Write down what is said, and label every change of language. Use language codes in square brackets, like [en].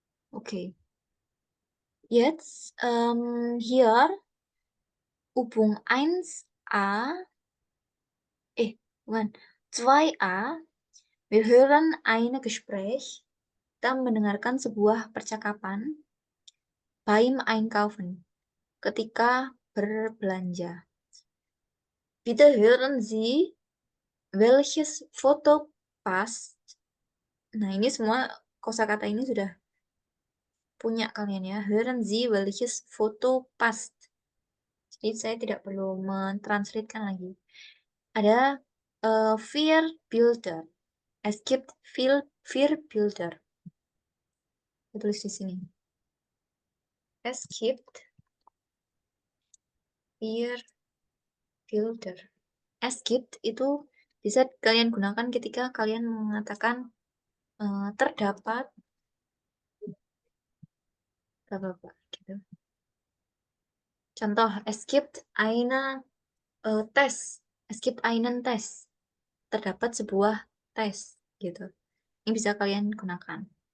[de] Oke. Jetzt hier Übung 1a, [id] bukan, [de] 2a, wir hören eine Gespräch, [id] kita mendengarkan sebuah percakapan, [de] beim Einkaufen, [id] ketika berbelanja. [de] Bitte hören Sie, welches Foto passt. [id] Nah, ini semua kosakata ini sudah punya kalian ya. [de] Hören Sie, welches Foto passt. [id] Jadi saya tidak perlu mentranslatekan lagi. [de] Ada vier Bilder. Es gibt vier Bilder. [id] Saya tulis di sini. [de] Es gibt vier Bilder. [id] Es gibt itu bisa kalian gunakan ketika kalian mengatakan terdapat apa gitu. [de] Contoh, es gibt eine Test. Es gibt einen Test. [id] Terdapat sebuah tes gitu. Ini bisa kalian gunakan.